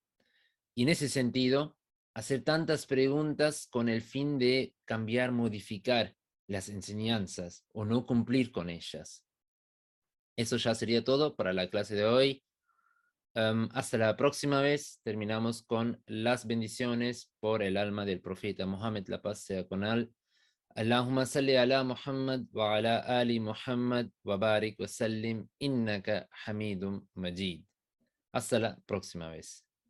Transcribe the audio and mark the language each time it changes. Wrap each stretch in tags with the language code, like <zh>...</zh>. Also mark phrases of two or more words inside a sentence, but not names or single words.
<es>Y en ese sentido, hacer tantas preguntas con el fin de cambiar, modificar las enseñanzas o no cumplir con ellas. Eso ya sería todo para la clase de hoy. Hasta la próxima vez. Terminamos con las bendiciones por el alma del profeta Muhammad, la paz sea con él.</es> <ar>اللهم صل على محمد وعلى آل محمد وبارك وسلم إنك حميد مجيد.</ar> <es>Hasta la próxima vez.</es>